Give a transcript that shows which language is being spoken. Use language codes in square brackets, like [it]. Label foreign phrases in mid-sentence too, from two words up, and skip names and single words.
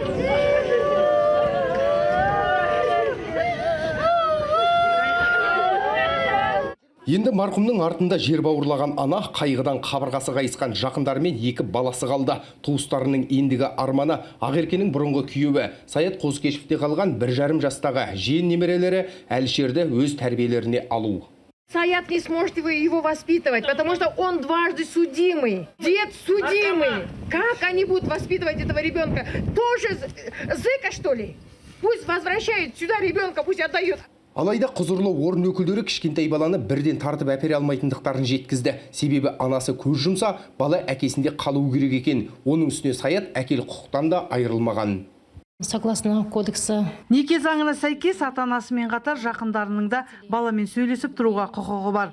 [kk] Енді марқұмның артында жер бауырлаған ана қайғыдан қабырғасы қайысқан жақындарымен 2 баласы қалды. Туыстарының ендігі арманы Ақеркенің бұрынғы күйеуі Саят Қозыкешевте қалған 1,5 жастағы жиен немерелері Әлішерді өз тәрбиелеріне алу. [ru] Саят не сможете вы его воспитывать, потому что он дважды судимый. Дед судимый. Как они будут воспитывать этого ребенка? Тоже зыка, что ли? Пусть возвращают сюда ребенка, пусть отдают. [kk] Алайда құзырлы орын өкілдері кішкентай баланы бірден тартып әпере алмайтындықтарын жеткізді. Себебі анасы көз жұмса, бала әкесінде қалу керек екен. Оның үстіне Саят әкелік құқықтан да айырылмаған. [ru] Согласно кодекса. [kk] Неке заңына сәйкес ата-анасымен қатар жақындарының да баламен сөйлесіп тұруға құқығы бар.